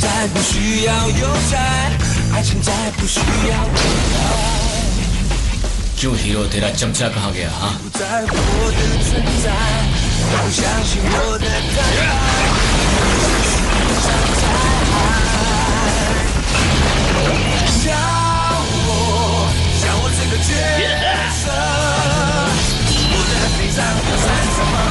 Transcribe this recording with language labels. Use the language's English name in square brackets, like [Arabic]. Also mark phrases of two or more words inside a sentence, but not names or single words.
[Chinese] 再不需要邮差，爱情再不需要等待。 [Hindi] क्यों हीरो तेरा चमचा कहाँ गया? हाँ, [Chinese] 不在乎我的存在，不相信我的坦白。像我这个角色，我的悲伤要算什么？